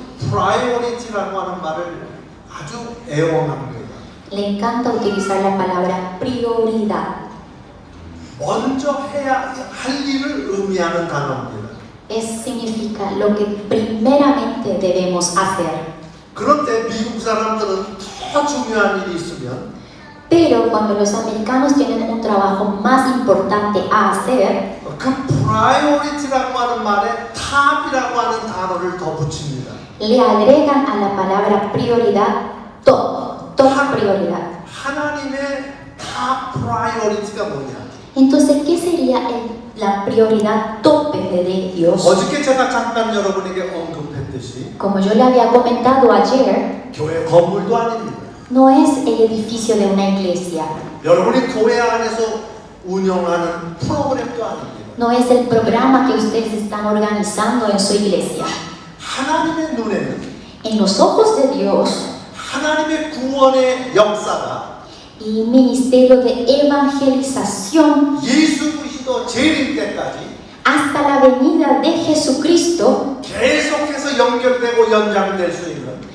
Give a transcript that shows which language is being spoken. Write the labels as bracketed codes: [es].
[ko] priority라고 하는 말을 아주 애용합니다. [es] le encanta utilizar la palabra prioridad. [ko] 먼저 해야 할 일을 의미하는 단어입니다. [es] Significa lo que primeramente debemos hacer. [ko] 그런데 미국 사람들은 더 중요한 일이 있으면 [es] Pero cuando los americanos tienen un trabajo más importante a hacer, [ko] 그 priority라고 하는 말에 탑이라고 하는 단어를 더 붙입니다. [es] le agregan a la palabra prioridad top prioridad. [ko] 하나님의 탑 priority가 뭐냐? [es] Entonces, ¿qué sería la prioridad tope de Dios? [ko] 어저께 제가 잠깐 여러분에게 언급했듯이 [es] Como yo le había comentado ayer, [ko] 교회 건물도 아닙니다. [es] no es el edificio de una iglesia, [ko] 여러분이 교회 안에서 운영하는 프로그램도 아닙니다. [es] no es el programa que ustedes están organizando en su iglesia. [ko] 하나님의 눈에는 [es] En los ojos de Dios, [ko] 하나님의 구원의 역사가 [es] el ministerio de evangelización [ko] 예수 그리스도 재림 때까지 [es] hasta la venida de Jesucristo, [ko] 계속해서 연결되고 연장될 수 있는